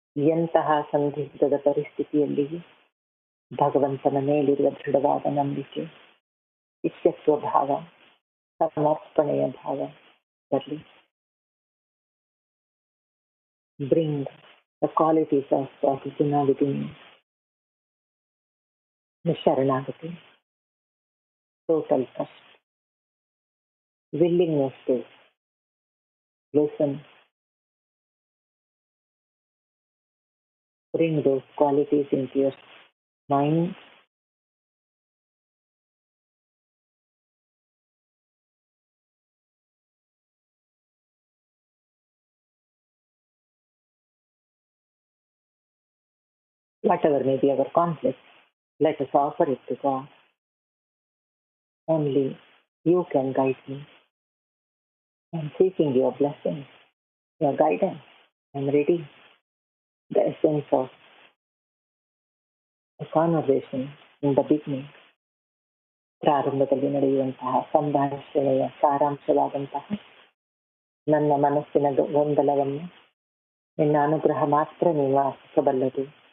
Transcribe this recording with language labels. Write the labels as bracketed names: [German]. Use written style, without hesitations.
[Kannada] ಎಂತಹ ಸಂದಿಗ್ಧದ ಪರಿಸ್ಥಿತಿಯಲ್ಲಿ ಭಗವಂತನ ಮೇಲಿರುವ ದೃಢವಾದ ನಂಬಿಕೆ, ಶಿಷ್ಯತ್ವ ಭಾವ, ಸಮರ್ಪಣೆಯ ಭಾವ ಬರಲಿ. [English] Bring the qualities of Arjuna within you. The Sharanagati, total trust, willingness to listen. Bring those qualities into your mind. Whatever may be our conflict, let us offer it to God. Only you can guide me. I am seeking your blessings, your guidance. I am ready. The essence of the conversation in the beginning, [Kannada] ಪ್ರಾರಂಭದಲ್ಲಿ ನಡೆಯುವಂತಹ ಸಂಭಾಷಣೆಯ ಸಾರಾಂಶವಾದಂತಹ ನನ್ನ ಮನಸ್ಸಿನ ಗೊಂದಲವನ್ನು ನಿನ್ನ ಅನುಗ್ರಹ ಮಾತ್ರ ನಿವಾರಿಸಬಲ್ಲದು.